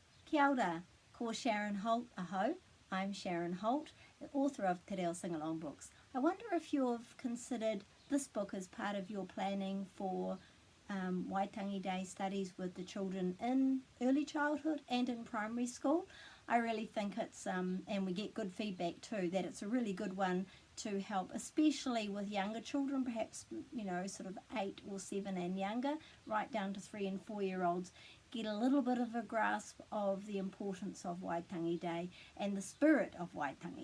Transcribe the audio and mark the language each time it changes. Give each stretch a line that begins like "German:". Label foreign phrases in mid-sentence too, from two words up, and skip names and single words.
Māori: Kia ora, ko Sharon Holt aho.
English: I'm Sharon Holt, the author of Te Reo Sing-Along books. I wonder if you've considered this book as part of your planning for Waitangi Day studies with the children in early childhood and in primary school. I really think it's, and we get good feedback too, that it's a really good one to help, especially with younger children, perhaps, you know, sort of 8 or 7 and younger, right down to 3 and 4 year olds, get a little bit of a grasp of the importance of Waitangi Day and the spirit of Waitangi.